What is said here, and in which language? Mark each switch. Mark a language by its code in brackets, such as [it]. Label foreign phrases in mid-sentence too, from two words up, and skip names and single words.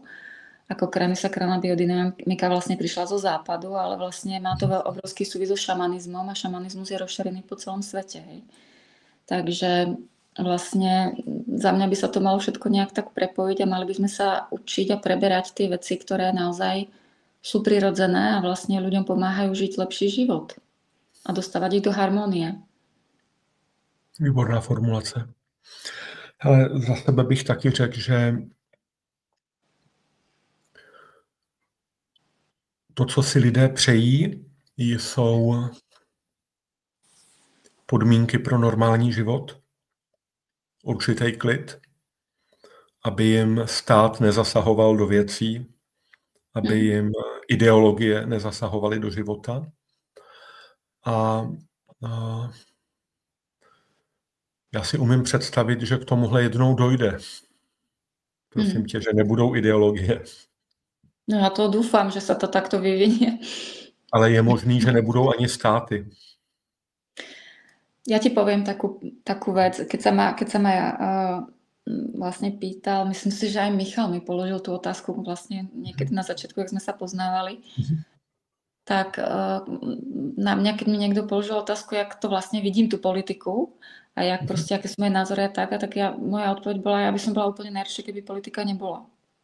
[sk] Ako kranisakrálna biodynamika vlastne prišla zo západu, ale vlastne má to obrovský súvis so šamanizmom a šamanizmus je rozšírený po celom svete. Hej. Takže vlastne za mňa by sa to malo všetko nejak tak prepojiť a mali by sme sa učiť a preberať tie veci, ktoré naozaj sú prirodzené a vlastne ľuďom pomáhajú žiť lepší život a dostávať ich do harmonie. [cs] Výborná formulace. Ale za sebe bych taky řekl, že to, co si lidé přejí, jsou podmínky pro normální život, určitý klid, aby jim stát nezasahoval do věcí, aby jim ideologie nezasahovaly do života. A já si umím představit, že k tomuhle jednou dojde. Prosím tě, že nebudou ideologie. [sk] No ja to dúfam, že sa to takto vyvinie. [cs] Ale je možný, že nebudou ani státy. [sk] Ja ti poviem takú vec, keď sa ma vlastne pýtal, myslím si, že aj Michal mi položil tú otázku vlastne niekedy na začiatku, jak sme sa poznávali, tak na mňa, keď mi niekto položil otázku, jak to vlastne vidím tú politiku a jak proste, aké sú moje názory a tak moja odpoveď bola, ja by som bola úplne najradšej, keby politika nebola.